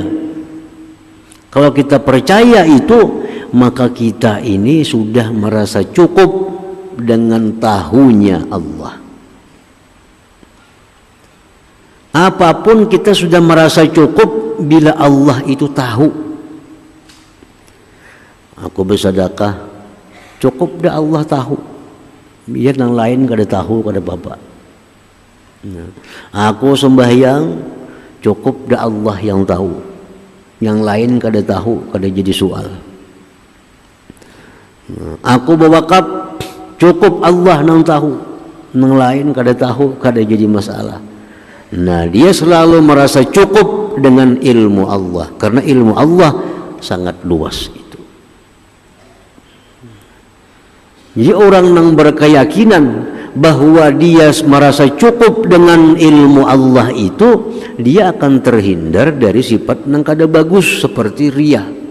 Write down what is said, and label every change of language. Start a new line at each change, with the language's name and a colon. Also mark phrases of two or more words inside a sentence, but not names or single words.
Indonesian: Kalau kita percaya itu, maka kita ini sudah merasa cukup dengan tahunya Allah. Apapun kita sudah merasa cukup bila Allah itu tahu. Aku bersedekah, cukup dah Allah tahu. Biar yang lain kada tahu, kada apa-apa. Nah, aku sembahyang, cukup dah Allah yang tahu. Yang lain kada tahu, kada jadi soal. Nah, aku berwakaf, cukup Allah yang tahu. Yang lain kada tahu, kada jadi masalah. Nah, dia selalu merasa cukup dengan ilmu Allah, karena ilmu Allah sangat luas itu. Jadi orang yang berkeyakinan bahwa dia merasa cukup dengan ilmu Allah itu, dia akan terhindar dari sifat yang kada bagus seperti riya.